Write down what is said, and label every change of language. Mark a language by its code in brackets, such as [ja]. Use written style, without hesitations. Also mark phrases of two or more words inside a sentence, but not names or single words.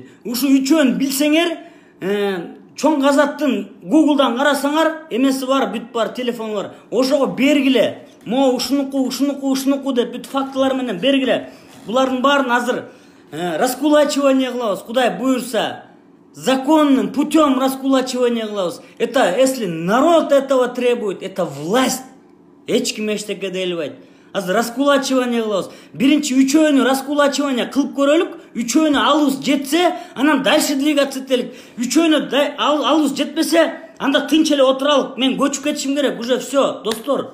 [ky] Ушу үчөөнү билсеңер, Чоң Казактын Google'дан карасаңар, эмеси бар, бүт бар, телефону бар. Ошого бергиле. Могу ушунуку деп бүт фактылар менен бергиле. Булардын баарын азыр раскулачивание кылабыз, Кудай буйрса. [ru] Законным путем раскулачивания кылабыз. Это если народ этого требует, это власть. [ky] Эч ким эчтеке делбейт. Азыр раскулачивание кылабыз. Биринчи үчөөнү раскулачивание кылып көрөлүк. Үчөөнү алыбыз жетсе, анан [ru] дальше двигаться [ky] этелик. Үчөөнү алыбыз жетпесе, анда тынч эле отуралык. Мен көчүп кетишим керек. [ru] Уже все, достор.